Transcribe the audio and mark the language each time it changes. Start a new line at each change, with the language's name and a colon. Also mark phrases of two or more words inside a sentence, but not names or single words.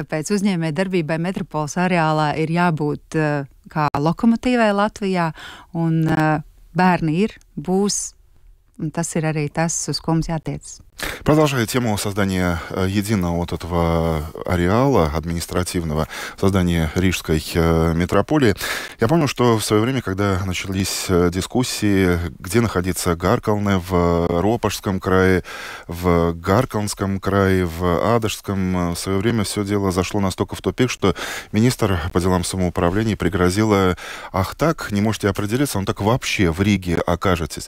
Latvian: Tāpēc uzņēmē darbībai metropoles areālā ir jābūt kā lokomotīvai Latvijā, un bērni ir, būs, un tas ir arī tas, uz ko mums jātiec.
Russian: Продолжая тему создания единого вот этого ареала административного, создания Рижской метрополии, я помню, что в свое время, когда начались дискуссии, где находиться Гаркалне, в Ропожском крае, в Гаркалнском крае, в Адажском, в свое время все дело зашло настолько в тупик, что министр по делам самоуправления пригрозила: ах так, не можете определиться, он так вообще в Риге окажетесь.